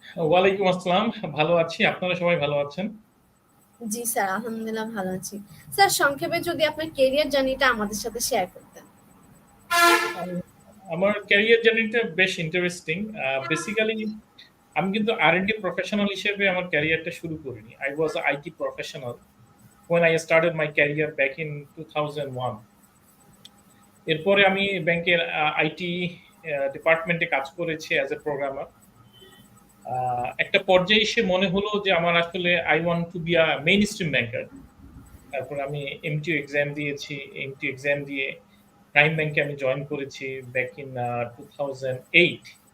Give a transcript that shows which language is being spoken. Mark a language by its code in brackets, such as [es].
[bn] ওয়ালাইকুম আসসালাম, ভালো আছি। আপনারা সবাই ভালো আছেন? জি স্যার, আলহামদুলিল্লাহ ভালো আছি। স্যার, সংক্ষেপে যদি আপনার কেরিয়ার জার্নিটা আমাদের সাথে শেয়ার করতেন। আমার ক্যারিয়ার জার্নিটা বেশ ইন্টারেস্টিং। বেসিক্যালি আমি কিন্তু আর&ডি প্রফেশনাল হিসেবে আমার ক্যারিয়ারটা শুরু করিনি। [en] I was IT professional when I started my career back in 2001. [bn] এরপরে আমি ব্যাংকের আইটি ডিপার্টমেন্টে কাজ করেছি [en] As a programmer. [bn] একটা পর্যায়ে এসে মনে হলো যে আমার আসলে [en] I want to be a mainstream banker. [bn] তারপর আমি এমটিইউ এক্সাম দিয়েছি। এমটিইউ এক্সাম দিয়ে প্রাইম ব্যাংকে আমি জয়েন করেছি [en] Back in 2008।